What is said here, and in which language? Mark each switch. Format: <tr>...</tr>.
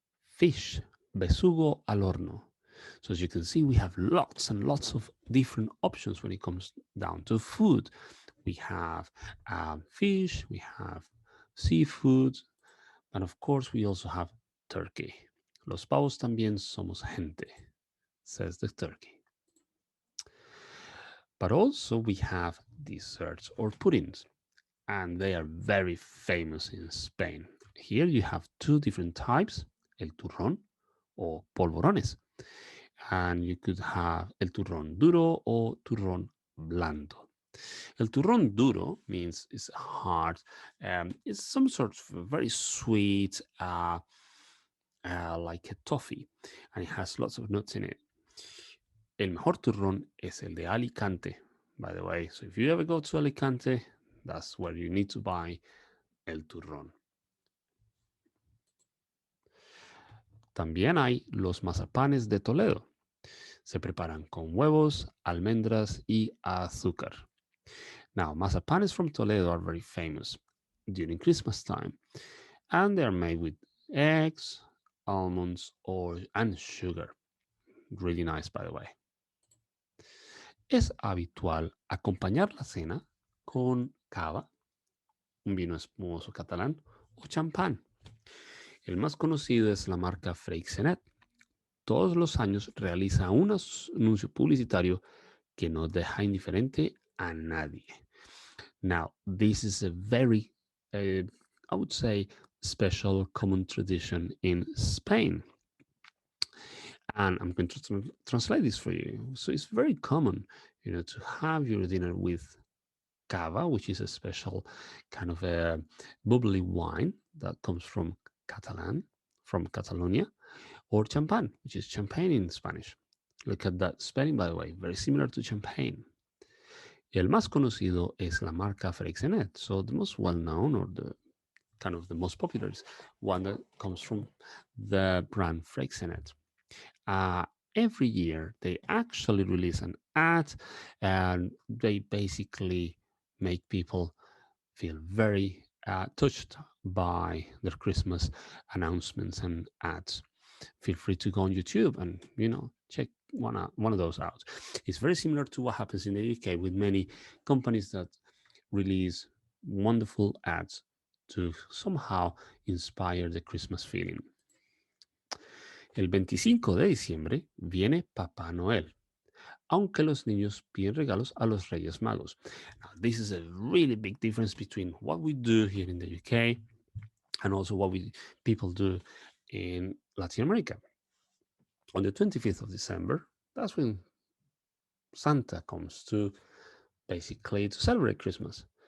<en>Fish,</en> <es>besugo al horno.</es> <en>So as you can see, we have lots and lots of different options when it comes down to food. We have fish, we have seafood, and of course, we also have turkey.</en> <es>Los pavos también somos gente,</es> <en>says the turkey. But also, we have desserts or puddings, and they are very famous in Spain. Here you have two different types, el turrón or polvorones. And you could have el turrón duro or turrón blando. El turrón duro means it's hard. It's some sort of very sweet, like a toffee, and it has lots of nuts in it.</en> <es>El mejor turrón es el de Alicante,</es> <en>by the way. So if you ever go to Alicante, that's where you need to buy el turrón.</en> <es>También hay los mazapanes de Toledo. Se preparan con huevos, almendras y azúcar.</es> <en>Now, mazapanes from Toledo are very famous during Christmas time, and they are made with eggs, almonds, or and sugar. Really nice, by the way.</en> <es>Es habitual acompañar la cena con cava, un vino espumoso catalán o champán. El más conocido es la marca Freixenet. Todos los años realiza un anuncio publicitario que no deja indiferente a nadie.</es> <en>Now, this is a very, I would say, special common tradition in Spain. And I'm going to translate this for you. So it's very common, to have your dinner with cava, which is a special kind of a bubbly wine that comes from from Catalonia, or champagne, which is champagne in Spanish. Look at that spelling, by the way, very similar to champagne.</en> <es>El más conocido es la marca Freixenet.</es> <en>So the most well-known, or the kind of the most popular, is one that comes from the brand Freixenet. Uh, every year they actually release an ad, and they basically make people feel very touched by their Christmas announcements and ads. Feel free to go on YouTube and check one of those out. It's very similar to what happens in the UK with many companies that release wonderful ads to somehow inspire the Christmas feeling.</en> <es>El 25 de diciembre viene Papá Noel, aunque los niños piden regalos a los Reyes Magos.</es> <en>Now, this is a really big difference between what we do here in the UK and also what people do in Latin America. On the 25th of December, that's when Santa comes to basically to celebrate Christmas.</en>